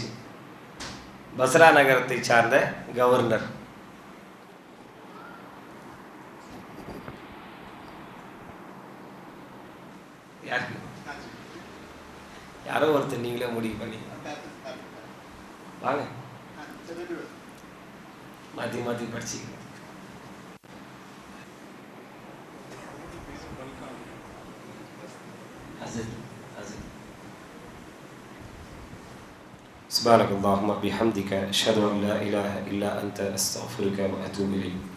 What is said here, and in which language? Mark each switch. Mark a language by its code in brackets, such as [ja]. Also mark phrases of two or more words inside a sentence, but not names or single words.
[ta] பஸ்ரா நகரத்தை சார்ந்த கவர்னர் யாரோ ஒருத்தர் நீங்களே முடிவு பண்ணி வாங்க, மாற்றி மாற்றி படிச்சுக்க. [ar] سبحانك اللهم بحمدك أشهد أن لا إله إلا أنت أستغفرك وأتوب إليك.